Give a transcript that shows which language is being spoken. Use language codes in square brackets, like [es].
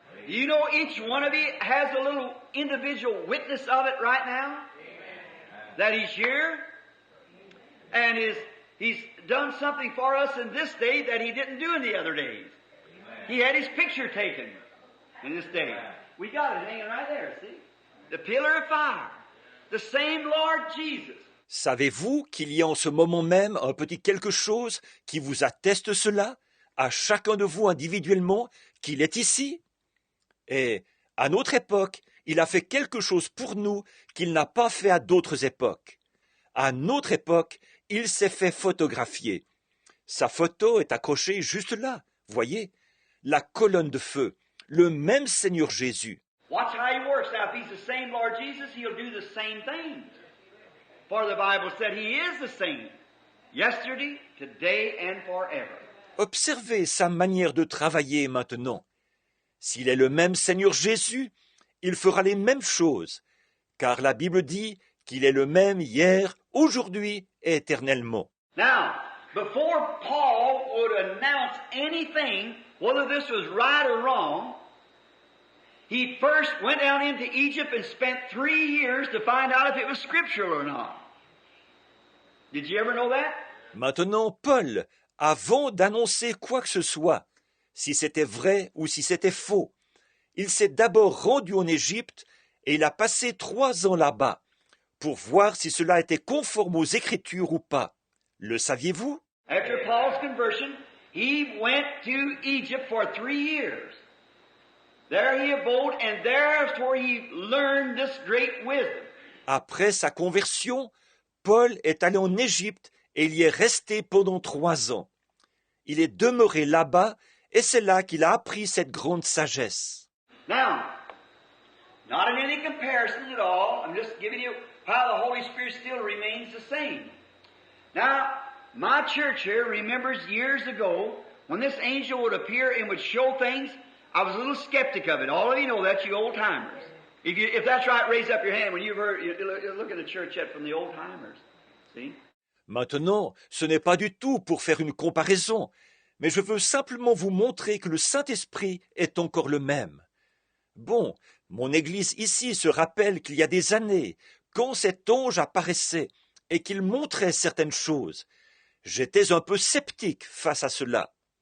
[en] You know each one of you has a little individual witness of it right now? That he's here and he's done something for us in this day that he didn't do in the other days. He had his picture taken in this day. We got it hanging right there, see? The pillar of fire. The same Lord Jesus. [fr] Savez-vous qu'il y a en ce moment même un petit quelque chose qui vous atteste cela, à chacun de vous individuellement, qu'il est ici? Et à notre époque, il a fait quelque chose pour nous qu'il n'a pas fait à d'autres époques. À notre époque, il s'est fait photographier. Sa photo est accrochée juste là, voyez, la colonne de feu, le même Seigneur Jésus. [en] Watch how he works. Now, if he's the same Lord Jesus, he'll do the same things. For the Bible said he is the same, yesterday, today, and forever. [fr] Observez sa manière de travailler maintenant. S'il est le même Seigneur Jésus, il fera les mêmes choses, car la Bible dit qu'il est le même hier, aujourd'hui et éternellement. [en] Now, before Paul would announce anything, whether this was right or wrong, he first went down into Egypt and spent 3 years to find out if it was scriptural or not. Did you ever know that? [fr] Maintenant, Paul, avant d'annoncer quoi que ce soit, si c'était vrai ou si c'était faux, il s'est d'abord rendu en Égypte et il a passé 3 ans là-bas pour voir si cela était conforme aux Écritures ou pas. Le saviez-vous? [en] After Paul's conversion, he went to Egypt for 3 years. There he abode, and there's where he learned this great wisdom. [fr] Après sa conversion, Paul est allé en Égypte et il y est resté pendant 3 ans. Il est demeuré là-bas et c'est là qu'il a appris cette grande sagesse. [en] Now, not in any comparison at all, I'm just giving you how the Holy Spirit still remains the same. Now, my church here remembers years ago when this angel would appear and would show things. I was a little skeptic of it. All of you know that, you old timers. If that's right, raise up your hand when you've heard. You look at the church yet from the old timers. See? [fr] Maintenant, ce n'est pas du tout pour faire une comparaison, mais je veux simplement vous montrer que le Saint-Esprit est encore le même. Bon, mon Église ici se rappelle qu'il y a des années, quand cet ange apparaissait et qu'il montrait certaines choses, j'étais un peu sceptique face à cela.